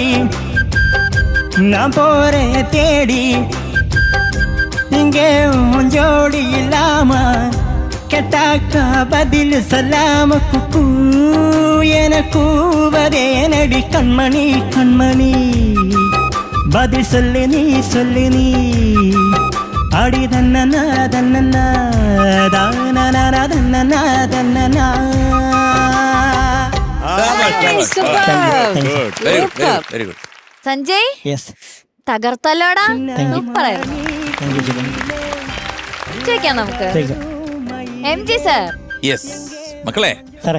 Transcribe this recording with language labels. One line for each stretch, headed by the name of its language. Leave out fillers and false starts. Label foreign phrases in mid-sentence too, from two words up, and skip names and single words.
Tamil: நான் போறேன் தேடி இங்கே உஞ்சோடி இல்லாம கேட்டாக்கா பதில் சொல்லாம குக்கூ எனக்கு வரேனடி கண்மணி கண்மணி பதில் சொல்லு நீ அடி தன்னனா தன்னனா தானனா தன்னனா தன்னனா
English: very good സഞ്ജയ് യെസ്
Malayalam: തകർത്തല്ലോടാ സൂപ്പറായിരുന്നു ചോദിക്കാം നമുക്ക് MG സർ യെസ് മക്കളെ സാറേ